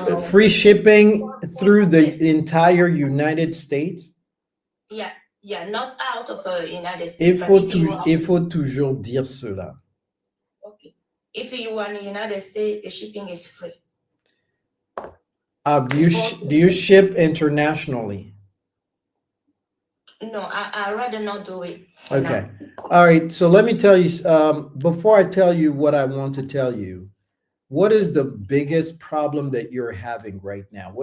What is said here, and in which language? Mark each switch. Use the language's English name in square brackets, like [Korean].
[English] Free shipping through the entire United States? Yeah, not out of the United States. [French] Il faut toujours dire cela. [English] Okay. If you are in the United States, the shipping is free. Do you ship internationally? No, I rather not do it. Okay. All right. So let me tell you, before I tell you what I want to tell you, what is the biggest problem that you're having right now?